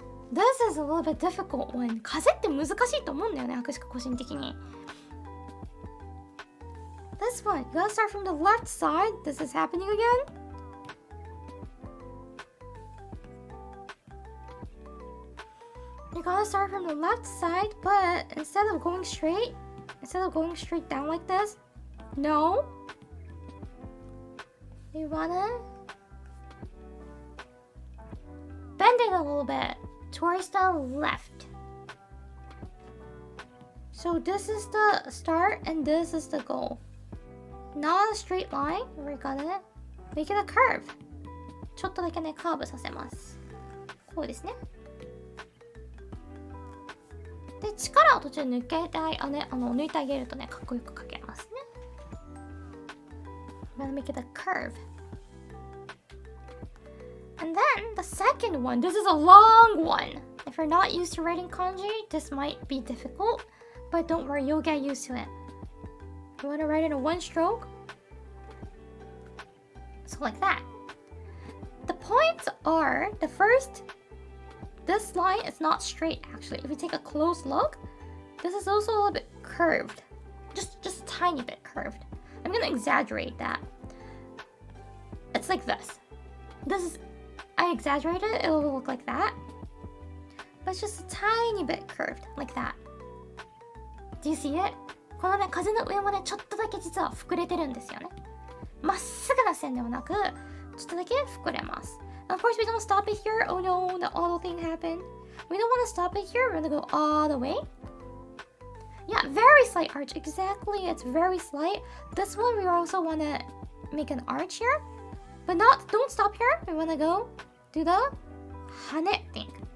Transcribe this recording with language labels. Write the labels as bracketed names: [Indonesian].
[English] This is a little bit difficult one. [Japanese] 風って難しいと思うんだよね、アクシカ個人的に。 [English] This one, you gotta start from the left side. This is happening again. You gotta start from the left side, but instead of going straight down like this, no. You wanna bend it a little bit towards the left. So this is the start and this is the goal. Not a straight line. We're gonna make it a curve. [Japanese] ちょっとだけね、カーブさせます。こうですね。で、力を途中抜けて抜いてあげるとね、かっこよく描けますね。 [English] I'm gonna make it a curve. And then the second one, this is a long one. If you're not used to writing kanji, this might be difficult, but don't worry, you'll get used to it. You want to write it in one stroke? So like that. The points are, the first, this line is not straight actually. If you take a close look, this is also a little bit curved. Just a tiny bit curved. I'm gonna exaggerate that. It's like this. I exaggerated it, it'll look like that. But it's just a tiny bit curved, like that. Do you see it? [Japanese] このね、風の上もね、ちょっとだけ実は膨れてるんですよね。まっすぐな線ではなく、ちょっとだけ膨れます。 [English] Of course, we don't stop it here. Oh no, the auto thing happened. We don't want to stop it here. We're gonna go all the way. Yeah, very slight arch. Exactly, it's very slight. This one, we also want to make an arch here. But don't stop here. We want to go do the hane thing.